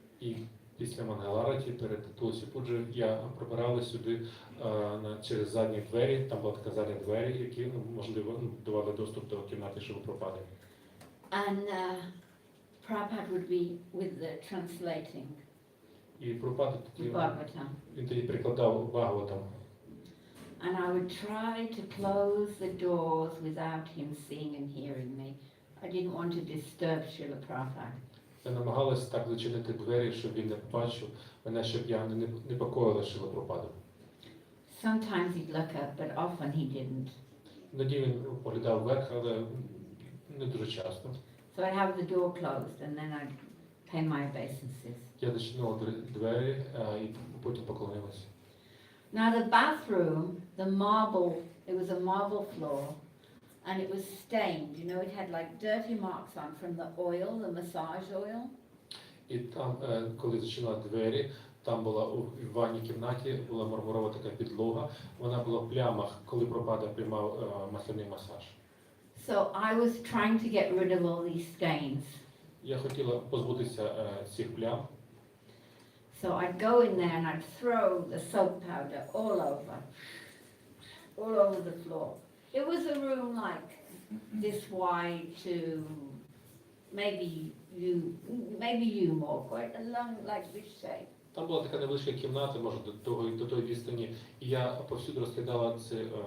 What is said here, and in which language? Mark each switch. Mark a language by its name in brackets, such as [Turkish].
[Ukrainian] І після Мангалараті, перед Тулсі Пуджею, я пробирала сюди через задні двері. Там була така задні двері, які, можливо, давали доступ до кімнати Шріли Прабхупади. [English] And Prabhupada would be with the translating [Ukrainian] І Прабхупада тоді, [English] Bhagavatam. [Ukrainian] він тоді перекладав Бхагаватам. [English] And I would try to close the doors without him seeing and hearing me. I didn't want to disturb Srila Prabhupada. [Ukrainian] Я намагалася так зачинити двері, щоб він не побачив мене, щоб я не непокоїла Шрілу Прабхупаду. [English] Sometimes he'd look up, but often he didn't. [Ukrainian] Іноді він поглядав вверх, але не дуже часто. [English] So I'd have the door closed and then I'd pay my obeisances. [Ukrainian] Я зачинила двері і потім поклонилася. [English] Now the bathroom, it was a marble floor, and it was stained. It had like dirty marks on from the oil, the massage oil. [Ukrainian] І там, коли зачинила двері, там була у ванній кімнаті, була мармурова така підлога, вона була в плямах, коли Прабхупада приймав масляний масаж. [English] So I was trying to get rid of all these stains. [Ukrainian] Я хотіла позбутися цих плям. [English] So I'd go in there and I'd throw the soap powder all over the floor. It was a room like this wide to maybe you more, quite along like this shape. [Ukrainian] Там була така невеличка кімната, може, до тої відстані, і я повсюди розкидала це